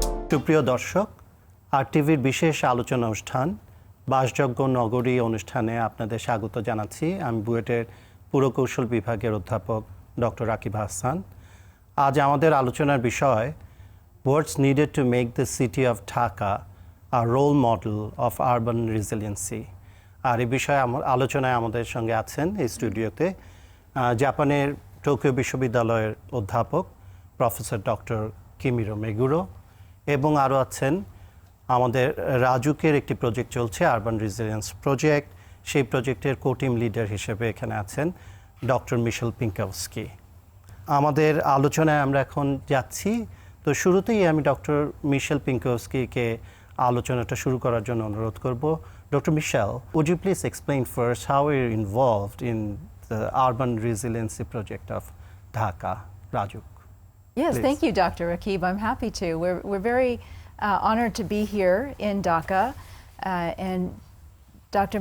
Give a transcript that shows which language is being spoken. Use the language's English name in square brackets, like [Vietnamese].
[Bangla] সুপ্রিয় দর্শক, আরটিভির বিশেষ আলোচনা অনুষ্ঠান বাসযোগ্য নগরী অনুষ্ঠানে আপনাদের স্বাগত জানাচ্ছি। আমি বুয়েটের পুরকৌশল বিভাগের অধ্যাপক ডক্টর রাকিব হাসান। আজ আমাদের আলোচনার বিষয় [English] What's needed to make the city of Dhaka a role model of urban resiliency? [Bangla] আর এই বিষয়ে আলোচনায় আমাদের সঙ্গে আছেন এই স্টুডিওতে জাপানের টোকিও বিশ্ববিদ্যালয়ের অধ্যাপক প্রফেসর ডক্টর কিমিরো মেগুরো এবং আরও আছেন আমাদের রাজুকের একটি প্রজেক্ট চলছে আরবান রেজিলিয়েন্স প্রজেক্ট, সেই প্রজেক্টের কো-টিম লিডার হিসেবে এখানে আছেন ডক্টর মিশেল পিঙ্কাউস্কি। আমাদের আলোচনায় আমরা এখন যাচ্ছি। তো শুরুতেই আমি ডক্টর মিশেল পিঙ্কাউস্কিকে আলোচনাটা শুরু করার জন্য অনুরোধ করব। [English] Dr. Michelle, would you please explain first how you're involved in the urban resiliency project of Dhaka? Rajuk. Yes, please. thank you, Dr. Rakib. I'm happy to. We're very honored to be here in Dhaka, and Dr.